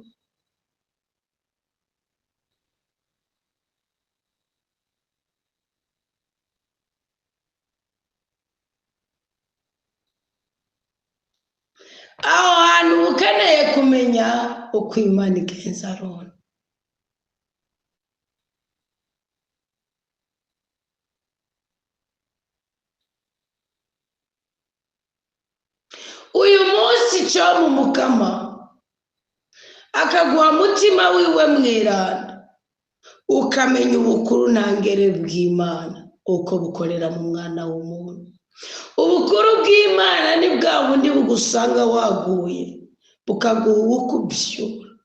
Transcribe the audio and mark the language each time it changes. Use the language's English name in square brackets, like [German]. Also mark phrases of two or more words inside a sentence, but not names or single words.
[Rundi] Aho hantu uba ukeneye kumenya uko Imana igenza Aroni. Uyu munsi cyo mu Mukama akaguha mutima wiwe mweranda, ukamenya ubukuru ntangere bw'Imana uko bukorera mu mwana w'umuntu. Ubukuru bw'Imana ni bwa bundi bugusanga waguye bukaguha ukubyura.